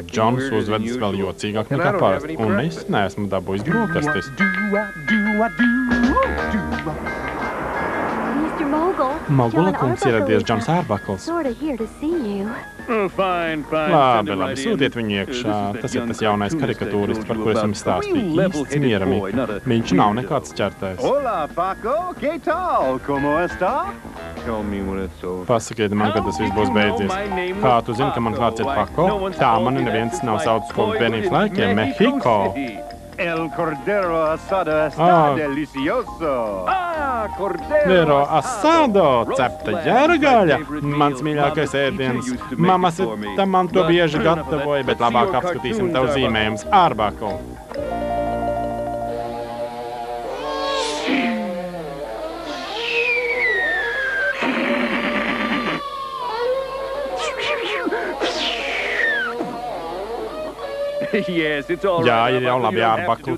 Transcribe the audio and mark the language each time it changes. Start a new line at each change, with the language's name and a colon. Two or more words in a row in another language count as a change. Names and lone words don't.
Latvian: Džons uzvedas vēl jocīgāk nekā parasti, un es neesmu dabūjis brokastis. Mogula kungs ieradies Džons Ārbakls. Labi, sūtiet viņu iekšā. Tas ir tas jaunais karikatūrists, par kur es jums stāstīju. Īsts mieramīgi. Viņš nav nekāds ķertais.
Spanish: Hola, Paco, ¿qué tal? ¿Cómo está?
English: Tell me when it's over.
Latvian: Pasakiet man, kad tas viss būs beidzies. Kā tu zini, ka mans vārds ir Paco? Tā mani neviens nav saucis kopš bērnības laikiem. Mexico.
Spanish: El cordero asado está delicioso. Cordero asado,
Latvian: cepta ģērgaļa. Mans mīļākais ēdiens. Mamasita man to bieži gatavoja, bet labāk apskatīsim tavu zīmējumus. Ārbakl. Jā, ir jau labi, Ārbakl.